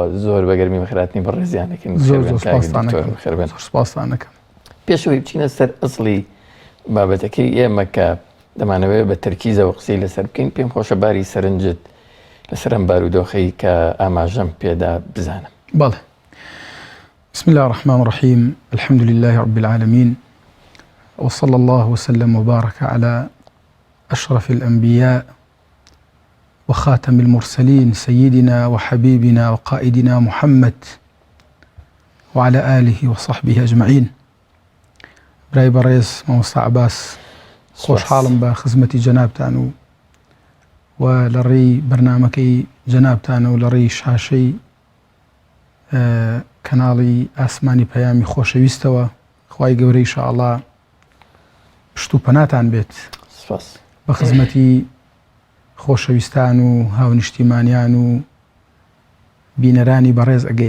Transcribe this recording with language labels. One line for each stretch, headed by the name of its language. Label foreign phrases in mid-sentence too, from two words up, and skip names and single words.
Central Kurdish: زۆر بەگەرمی بەخێرهاتنی بەڕێزیانەکەن. سپاسانەکەم. پێشەوەی بچینە سەر ئەسڵی بابەتەکەی ئێمە کە دەمانەوێت بە تەرکیزەوە قسەی لەسەر بکەین. پێم خۆشە باری سەرنجت لەسەر ئەم بارودۆخەی کە ئاماژەم پێدا بزانم. بەڵێ.
Arabic: بسم الله الرحمن الرحيم. الحمد لله رب العالمين، وصلى الله وسلم وبارك على أشرف الأنبياء وخاتم المرسلين سيدنا وحبيبنا وقائدنا محمد وعلى آله وصحبه أجمعين.
Central Kurdish: براي بەڕێز مامۆستا عەباس، خۆشحاڵم بە خزمەتی جەنابتان و لە ڕێی بەرنامەکەی جەنابتانە و لە ڕێی شاشەی کەناڵی ئاسمانی پەیامی خۆشەویستەوە. خوای گەورەی ئینشاءڵڵا پشت و پەناتان بێت بە خزمەتی خۆشەویستان و هاونیشتیمانیان و بینەرانی بەڕێز ئەگەین.